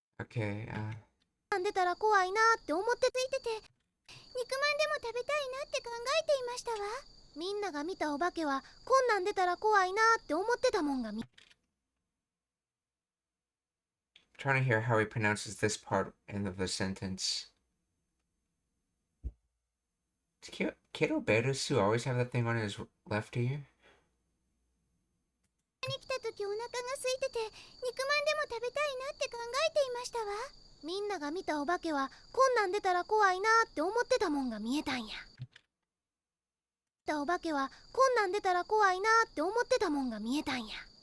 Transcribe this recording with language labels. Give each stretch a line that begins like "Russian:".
English: Okay,
Japanese: なん出たら怖いなって思ってついてて肉まんでも食べたいなって考えていましたわ。みんなが見たお化けはこんなん出たら怖いなって思ってたもんが見
English: trying to hear how he pronounces this part of the sentence. Does Kiro Berusu always have that thing on his left ear?
Japanese: に来た時お腹が空いてて肉まんでも食べたいなって考えていましたわ。みんなが見たお化けはこんなん出たら怖いなって思ってたもんが見えたんや。お化けはこんなん出たら怖いなって思ってたもんが見えたんや。